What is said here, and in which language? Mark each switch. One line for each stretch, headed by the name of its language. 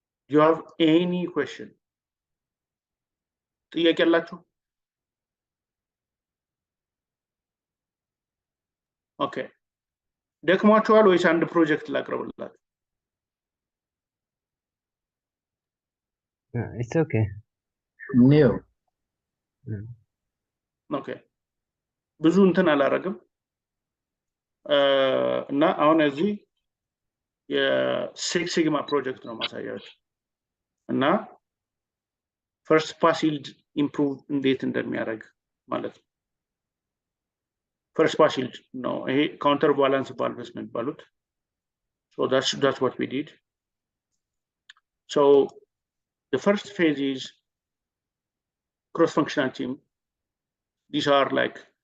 English: Do you have any question?
Amharic: ጥያቄ አላችሁ? ኦኬ ደክሟችኋል ወይስ አንድ ፕሮጀክት ላቅርብላት?
English: It's okay. New.
Amharic: ኦኬ ብዙ እንትን አላረግም እና አሁን እዚህ የሲክስ ሲግማ ፕሮጀክት ነው ማሳያችሁ እና ፈርስት ፓስ ይልድ ኢምፕሩቭ እንዴት እንደሚያደርግ ማለት ነው። ፈርስት ፓስ ይልድ ነው ይሄ ካውንተር ባላንስ ቫልቭስ ነው የሚባሉት።
English: so that's what we did. So the first phase is cross functional team. These are like